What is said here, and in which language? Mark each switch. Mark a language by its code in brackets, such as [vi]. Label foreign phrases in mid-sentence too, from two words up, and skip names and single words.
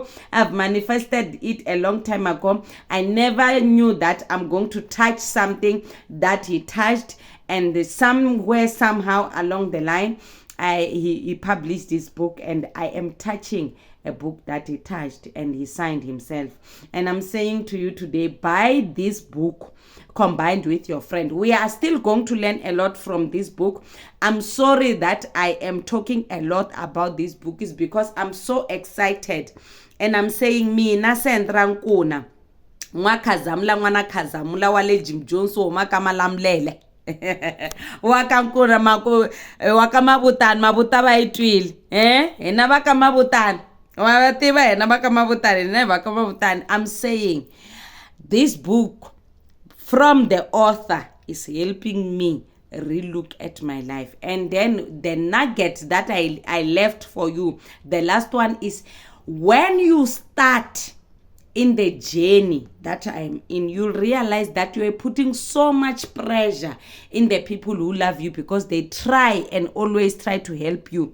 [en] I've manifested it a long time ago. I never knew that I'm going to touch something that he touched, and somewhere, somehow along the line, he published this book, and I am touching a book that he touched, and he signed himself. And I'm saying to you today, buy this book combined with your friend. We are still going to learn a lot from this book. I'm sorry that I am talking a lot about this book is because I'm so excited, and I'm saying [ts] mina Sandra Nkuna Khazamula Nwana Khazamula wale Jim Jones wo makama lamlele wakankura wakamabutani mabuta baitwile ena bakamabutani wabativa ena bakamabutani ena bakamabutani. [en] I'm saying this book from the author is helping me relook at my life. And then the nugget that I left for you, the last one is, when you start in the journey that I'm in, you'll realize that you are putting so much pressure in the people who love you, because they try and always try to help you.